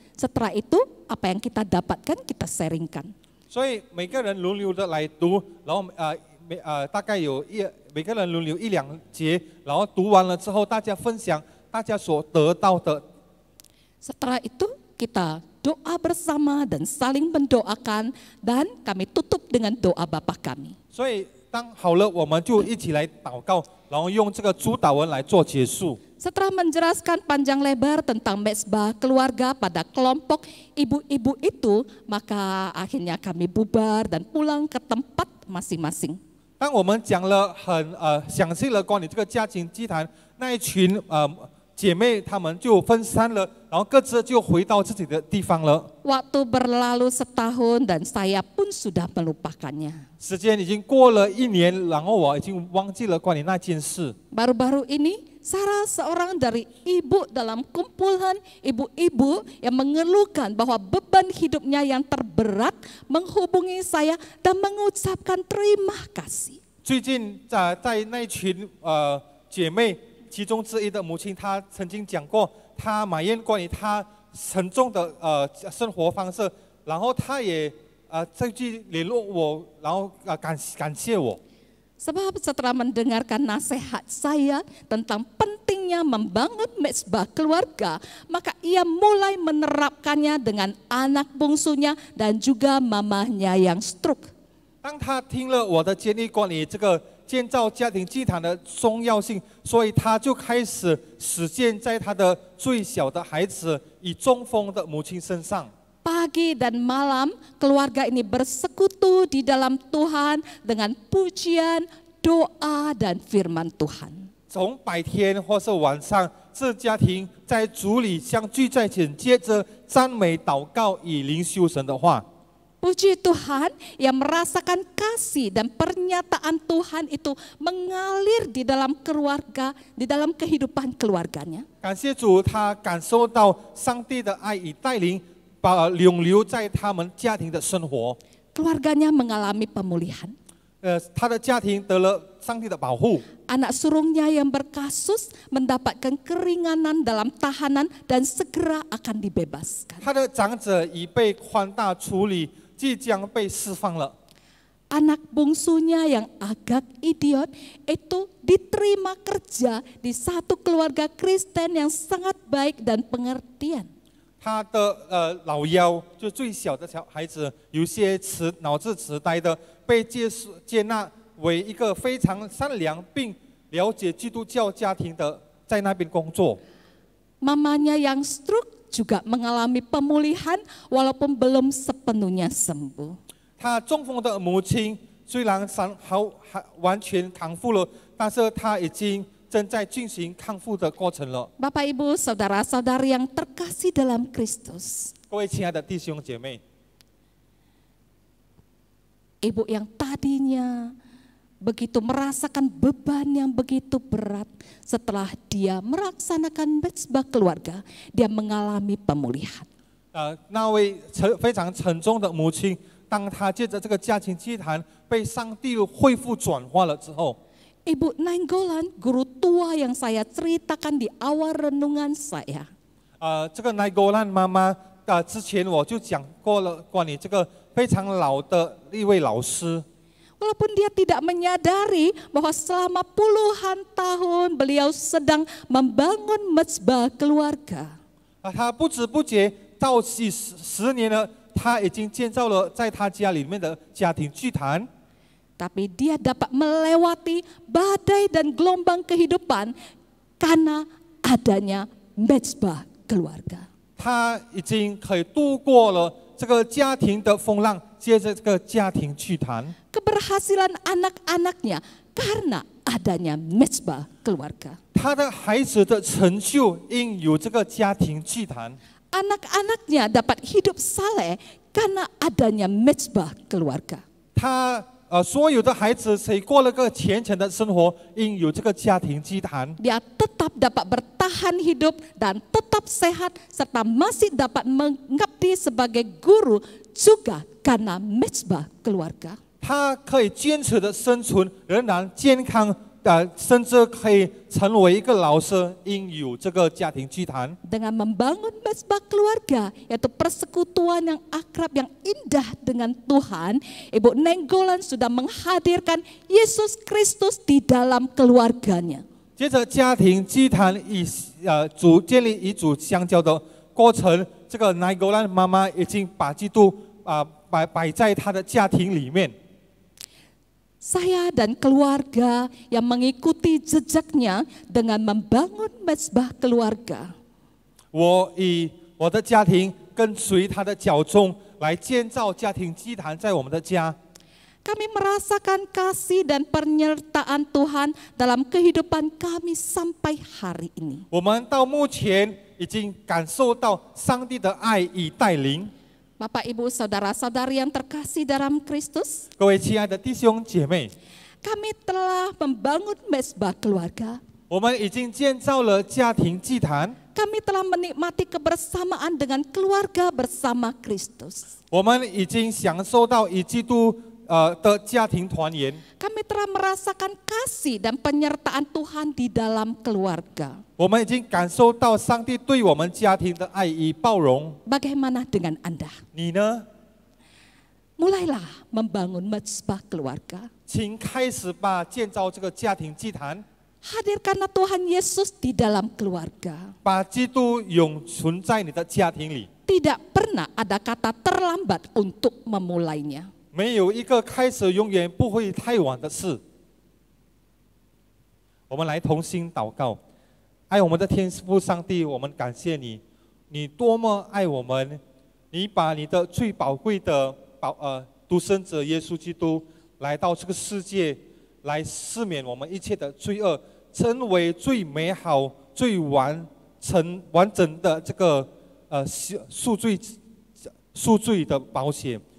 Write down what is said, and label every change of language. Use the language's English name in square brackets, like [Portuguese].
[Indonesian] Setelah itu apa yang kita dapatkan kita sharingkan. [Chinese] 所以每个人轮流的来读，然后大概有每个人轮流1、2节，然后读完了之后，大家分享大家所得到的。 [Indonesian] Setelah itu kita doa bersama dan saling mendoakan dan kami tutup dengan doa Bapa kami. [Chinese] 所以当好了，我们就一起来祷告，然后用这个主祷文来做结束。 [Indonesian] Setelah menjelaskan panjang lebar tentang mezbah keluarga pada kelompok ibu-ibu itu, maka akhirnya kami bubar dan pulang ke tempat masing-masing. [Chinese] 当我们讲了很详细了关于这个家庭祭坛，那一群姐妹她们就分散了，然后各自就回到自己的地方了。 [Indonesian] Waktu berlalu setahun dan saya pun sudah melupakannya. [Chinese] 时间已经过了1年，然后我已经忘记了关于那件事。 [Indonesian] Baru-baru ini Sarah seorang dari ibu dalam kumpulan ibu-ibu yang mengeluhkan bahwa beban hidupnya yang terberat menghubungi saya dan mengucapkan terima kasih. [Chinese] 最近在那一群姐妹其中之一的母亲，她曾经讲过，她埋怨关于她沉重的生活方式，然后她也再去联络我，然后感谢我。 [Indonesian] Sebab setelah mendengarkan nasihat saya tentang pentingnya membangun mezbah keluarga, maka ia mulai menerapkannya dengan anak bungsunya dan juga mamahnya yang stroke. [Chinese] 当他听了我的建议关于这个建造家庭祭坛的重要性，所以他就开始实践在他的最小的孩子以中风的母亲身上。 [Indonesian] Pagi dan malam keluarga ini bersekutu di dalam Tuhan dengan pujian, doa dan firman Tuhan. [Chinese] 从白天或是晚上，这家庭在主里相聚在一起，接着赞美、祷告与灵修神的话。 [Indonesian] Puji Tuhan yang merasakan kasih dan pernyataan Tuhan itu mengalir di dalam keluarga, di dalam kehidupan keluarganya. [Chinese] 感谢主，他感受到上帝的爱与带领，永留在他们家庭的生活。 [Indonesian] Keluarganya mengalami pemulihan. [Chinese] 他的家庭得了上帝的保护。 [Indonesian] Anak sulungnya yang berkasus mendapatkan keringanan dalam tahanan dan segera akan dibebaskan. [Chinese] 他的长者已被宽大处理，即将被释放了。 [Indonesian] Anak bungsunya yang agak idiot itu diterima kerja di satu keluarga Kristen yang sangat baik dan pengertian. [Chinese] 他的老幺就最小的小孩子，有些脑子痴呆的，被接纳为一个非常善良并了解基督教家庭的，在那边工作。 [Indonesian] Mamanya yang stroke juga mengalami pemulihan walaupun belum sepenuhnya sembuh. [Chinese] 他中风的母亲虽然完全康复了，但是他已经正在进行康复的过程了。 [Indonesian] Bapak Ibu, saudara-saudari yang terkasih dalam Kristus. [Chinese] 各位亲爱的弟兄姐妹， [Indonesian] Ibu yang tadinya begitu merasakan beban yang begitu berat, setelah dia melaksanakan mezbah keluarga, dia mengalami pemulihan. [Chinese] 那位非常沉重的母亲，当她借着这个家庭祭坛被上帝恢复转化了之后， [Indonesian] Ibu Nainggolan, guru tua yang saya ceritakan di awal renungan saya. [Chinese] 这个奈戈兰妈妈之前我就讲过了关于这个非常老的一位老师。 [Indonesian] Walaupun dia tidak menyadari bahwa selama puluhan tahun beliau sedang membangun mezbah keluarga. [Chinese] 他不知不觉到10年了，他已经建造了在他家里面的家庭祭坛。 [Indonesian] Tapi dia dapat melewati badai dan gelombang kehidupan karena adanya mezbah keluarga. [Chinese] 他已经可以度过了这个家庭的风浪，接着这个家庭祭坛。 [Indonesian] Keberhasilan anak-anaknya karena adanya mezbah keluarga. [Chinese] 他的孩子的成就因有这个家庭祭坛。 [Indonesian] Anak-anaknya dapat hidup saleh karena adanya mezbah keluarga. [Chinese] 他所有的孩子谁过了个虔诚的生活，因有这个家庭祭坛。 [Indonesian] Dia tetap dapat bertahan hidup dan tetap sehat serta masih dapat mengabdi sebagai guru juga karena mezbah keluarga. [Chinese] 他可以坚持的生存，仍然健康，甚至可以成为一个老师，因有这个家庭祭坛。 [Indonesian] Dengan membangun mezbah keluarga, yaitu persekutuan yang akrab, yang indah dengan Tuhan, Ibu Nainggolan sudah menghadirkan Yesus Kristus di dalam keluarganya. [Chinese] 接着家庭祭坛建立与主相交的过程，这个奈戈兰妈妈已经把基督摆在她的家庭里面。 [Indonesian] Saya dan keluarga yang mengikuti jejaknya dengan membangun mezbah keluarga. [Chinese] 我以我的家庭跟随他的脚踪来建造家庭祭坛在我们的家。 [Indonesian] Kami merasakan kasih dan penyertaan Tuhan dalam kehidupan kami sampai hari ini. [Chinese] 我们到目前已经感受到上帝的爱与带领。 [Indonesian] Bapak, Ibu, Saudara-saudari yang terkasih dalam Kristus, [Chinese] 各位亲爱的弟兄姐妹， [Indonesian] kami telah membangun mezbah keluarga. [Chinese] 我们已经建造了家庭祭坛， [Indonesian] Kami telah menikmati kebersamaan dengan keluarga bersama Kristus. [Chinese] 我们已经享受到与基督的家庭团圆。 [Indonesian] Kami telah merasakan kasih dan penyertaan Tuhan di dalam keluarga. [Chinese] 我们已经感受到上帝对我们家庭的爱与包容。 [Indonesian] Bagaimana dengan Anda? [Chinese] 你呢？ [Indonesian] Mulailah membangun mezbah keluarga. [Chinese] 请开始吧，建造这个家庭祭坛， [Indonesian] Hadirkanlah Tuhan Yesus di dalam keluarga. [Chinese] 把基督永存在你的家庭里。 [Indonesian] Tidak pernah ada kata terlambat untuk memulainya. [Chinese] 没有一个开始永远不会太晚的事。我们来同心祷告，爱我们的天父上帝，我们感谢你，你多么爱我们，你把你的最宝贵的独生者耶稣基督来到这个世界，来赦免我们一切的罪恶，成为最美好、最完整的这个赎罪的保险。